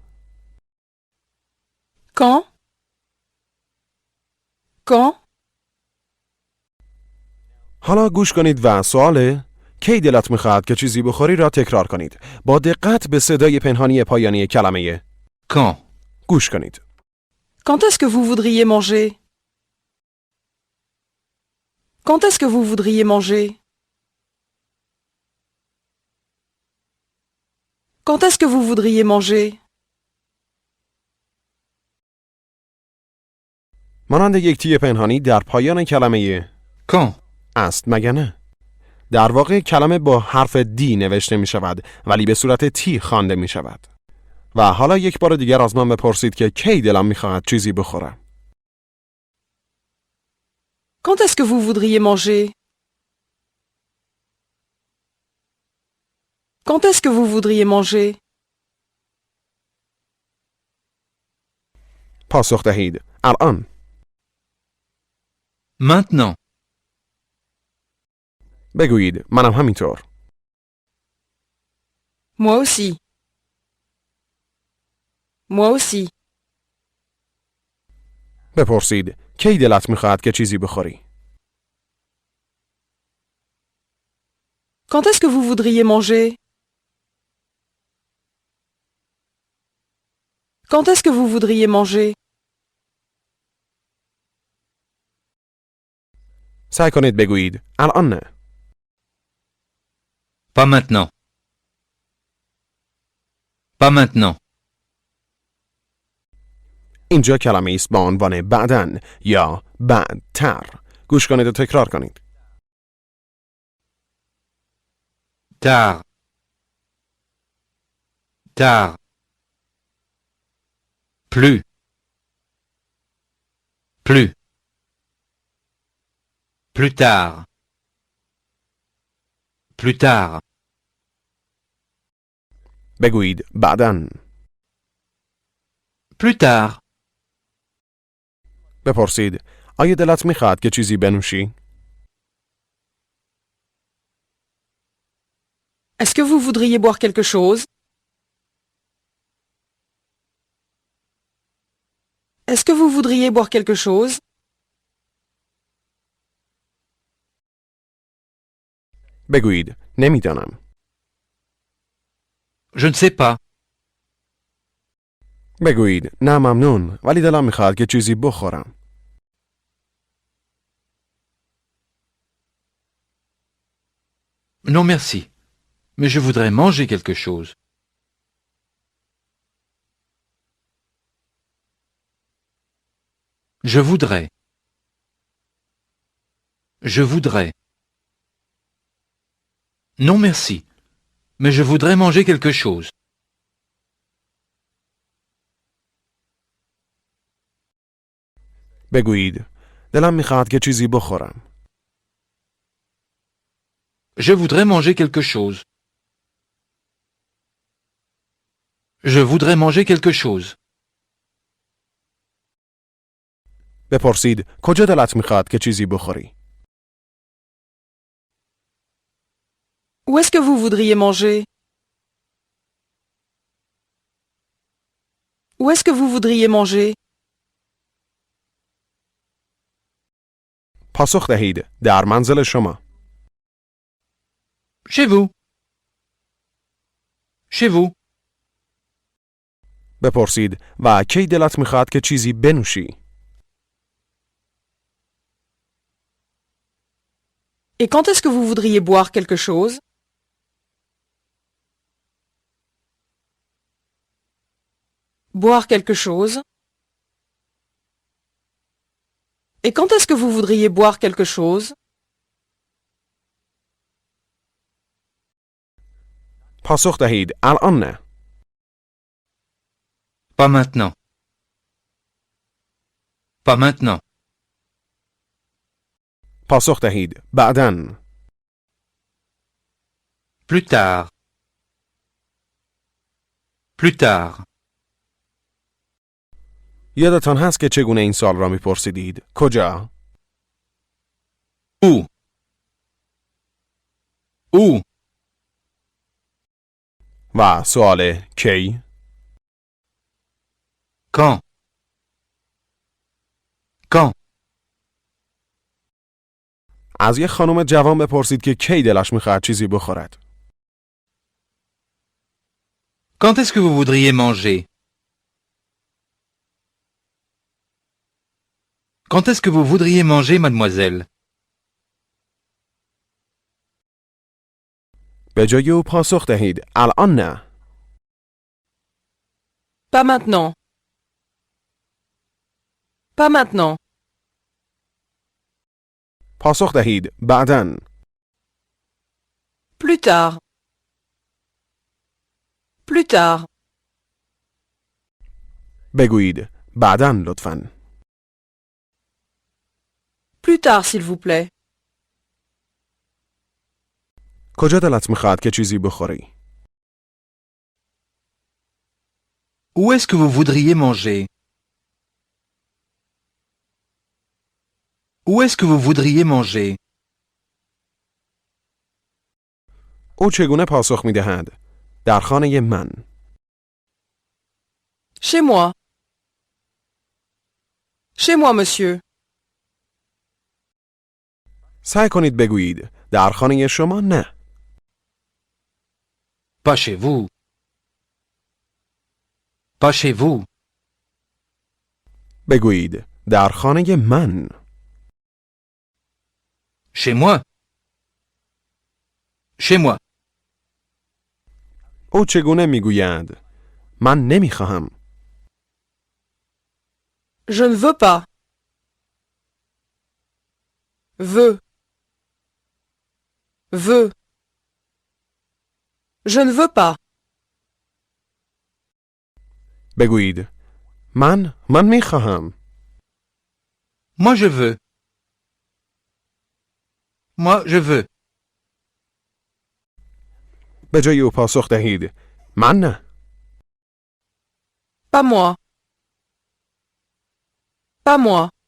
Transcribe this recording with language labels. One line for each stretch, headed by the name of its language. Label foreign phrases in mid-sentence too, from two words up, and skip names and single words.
French: Quand? Quand?
Persian: حالا گوش کنید و سوال کی دلت میخواهد که چیزی بخوری را تکرار کنید. با دقت به صدای پنهانی پایانی کلمه
French: Quand?
Persian: گوش کنید.
French: Quand est-ce que vous voudriez manger? Quand est-ce que vous voudriez manger? Quand est-ce que vous voudriez manger?
Persian: مانند یک تی پنهانی در پایان کلمه
French: Quand?
Persian: است مگه نه؟ در واقع کلمه با حرف دی نوشته می شود ولی به صورت تی خوانده می شود. و حالا یک بار دیگر از من بپرسید که کی دلم می خواهد چیزی بخورم.
French: Quand est-ce que vous voudriez manger? Quand est-ce que vous voudriez manger?
Persian: پاسخ دهید الان.
French: Maintenant.
Persian: بگویید منم همینطور.
French: Moi aussi. Moi aussi.
Persian: بپرسید کی دلت میخواهد که چیزی بخوری؟
French: Quand est-ce que vous voudriez manger? Quand est-ce que vous voudriez manger?
Persian: سعی کنید بگویید الان نه.
French: Pas maintenant. Pas maintenant.
Persian: اینجا کلمه است با عنوان بعدن یا بعدتر. گوش کنید و تکرار کنید.
French: Tard. Tard. Plus. Plus. Plus tard. Plus tard.
Persian: بگویید بعدن.
French: Plus tard.
Persian: بپرسید آیا دلت میخواهد که چیزی بنوشی؟
French: Est-ce que vous voudriez boire quelque chose? Est-ce que vous voudriez boire quelque chose?
Persian: بگویید نمیدانم.
French: Je ne sais pas.
Persian: بگویید نه ممنون ولی دلم میخواد که چیزی بخورم.
French: Non merci. Mais je voudrais manger quelque chose. Je voudrais. Je voudrais. Non merci. Mais je voudrais manger quelque chose.
Persian: بگویید دلم میخواد که چیزی بخورم.
French: Je voudrais manger quelque chose. Je voudrais manger quelque chose.
Persian: بپرسید کجا دلت میخواد که چیزی بخوری؟
French: Où est-ce que vous voudriez manger? Où est-ce que vous voudriez manger?
Persian: پاسخ دهید در منزل شما.
French: Chez vous. Chez vous.
Persian: بپرسید و کی دلت میخواد که چیزی بنوشی؟
French: Et quand est-ce que vous voudriez boire quelque chose? Boire quelque chose? Et quand est-ce que vous voudriez boire quelque chose?
Persian: پاسخ دهید الان نه.
French: Pas maintenant. Pas maintenant.
Persian: پاسخ دهید بعداً.
French: Plus tard. Plus tard.
Persian: یادتان هست که چگونه این سال را میپرسیدید؟ کجا؟
French: Où? Où?
Persian: و سوال کی؟
French: Quand? Quand?
Persian: از یک خانم جوان بپرسید که کی دلش میخواهد چیزی بخورد.
French: Quand est-ce que vous voudriez manger? Quand est-ce que vous voudriez manger, mademoiselle?
Persian: به جای او پاسخ دهید الان نه.
French: Pas maintenant. Pas maintenant.
Persian: پاسخ دهید بعداً.
French: Plus tard. Plus tard.
Persian: بگویید بعداً لطفاً.
French: Plus tard, s'il vous plaît.
Persian: کجا دلت میخواد که چیزی بخوری؟
French: Où est-ce que vous voudriez manger? Où est-ce que vous voudriez manger?
Persian: او چگونه پاسخ میدهد؟ در خانه من.
French: Chez moi. Chez moi, monsieur.
Persian: سعی کنید بگویید در خانه شما نه.
French: Pas chez vous. Pas chez vous.
Persian: بگویید در خانه من.
French: Chez moi. Chez moi.
Persian: او چگونه میگویند؟ من نمیخواهم.
French: Je ne veux pas. Veux. Veux. Je ne veux pas.
Persian: بگویید من میخواهم.
French: Moi je veux. Moi je veux.
Persian: به جای او پاسخ دهید من نه.
French: Pas moi. Pas moi.